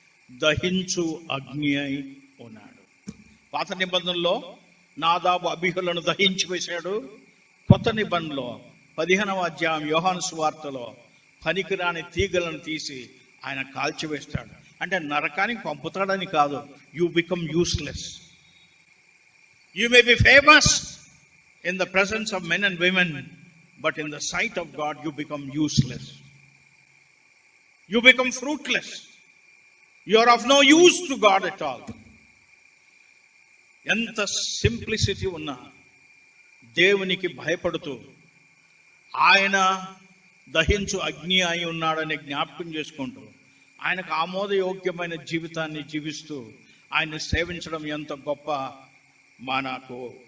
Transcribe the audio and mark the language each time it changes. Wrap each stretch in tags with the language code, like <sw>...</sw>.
<te>దహించు అగ్ని అయి ఉన్నాడు. పాత నిబంధనలో నాదాబు అబీహులను దహించి వేశాడు. కొత్త నిబంధనలో 15వ అధ్యాయం యోహాను సువార్తలో పనికిరాని తీగలను తీసి ఆయన కాల్చివేస్తాడు. అంటే నరకానికి పంపుతాడని కాదు,</te> <en>You become useless. You may be famous in the presence of men and women, but in the sight of God you become useless. You become fruitless. You are of no use to God at all.</en> <te>ఎంత simplicity ఉన్నా దేవునికి భయపడుతూ ఆయన దహించు అగ్ని అయి ఉన్నాడని జ్ఞాపకం చేసుకుంటూ ఆయనకు ఆమోదయోగ్యమైన జీవితాన్ని జీవిస్తూ ఆయన్ని సేవించడం ఎంత గొప్ప మనకు</te>